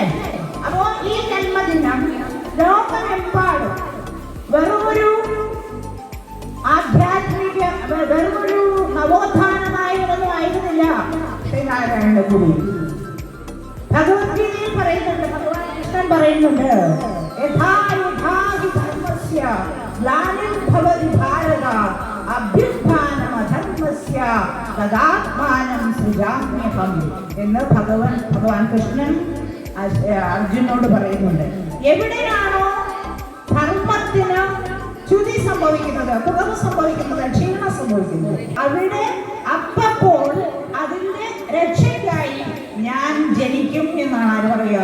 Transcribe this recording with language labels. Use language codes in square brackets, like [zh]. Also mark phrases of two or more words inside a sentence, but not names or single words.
[ml] അപ്പോ ഈ ജന്മദിനം ലോകമെമ്പാടും വെറുമൊരു ആധ്യാത്മിക, വെറുമൊരു നവോത്ഥാനമായൊന്നും ആയിരുന്നില്ല ശ്രീനാരായണ ഗുരു. ഭഗവത്ഗീതയിൽ പറയുന്നുണ്ട്, ഭഗവാൻ കൃഷ്ണൻ പറയുന്നുണ്ട്, [sa] യഥാ യഥാ ഹി ധർമ്മസ്യ ഗ്ലാനിർഭവതി ഭാരത അഭ്യുത്ഥാനമധർമ്മസ്യ തദാത്മാനം സൃജാമ്യഹം [ml] എന്ന് ഭഗവാൻ കൃഷ്ണൻ അർജുനോട് പറയുന്നുണ്ട്. എവിടെയാണോ ധർമ്മത്തിന് ച്യുതി സംഭവിക്കുന്നത്, കുറവ് സംഭവിക്കുന്നത്, ക്ഷീണം സംഭവിക്കുന്നത്, അവിടെ അപ്പോൾ അതിന്റെ രക്ഷയ്ക്കായി ഞാൻ ജനിക്കും എന്നാണ് ആര് പറയുക?